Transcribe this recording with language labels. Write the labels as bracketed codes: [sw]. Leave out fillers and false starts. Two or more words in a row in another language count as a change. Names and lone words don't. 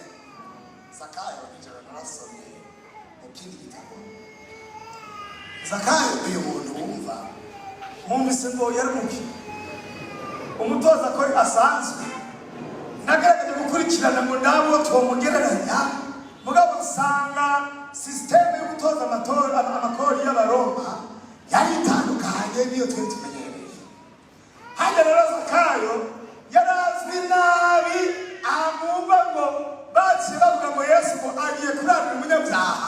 [rn] Zakayo nijoro narasomye mu kindi gitabo. Zakayo uyu muntu wumva mwumvise ngo yari muki umutoza ko asanzwe, nagerageje gukurikirana ngo ndabo twomugereranya, mugabo usanga systeme yo gutoza amakori y'Abaroma yari itandukanye niyo twari tumenyereye. Hanyuma rero Zakayo yarazwi nabi, amumva ngo baciye bavuga ngo Yesu ngo agiye kurarira umunyabyaha.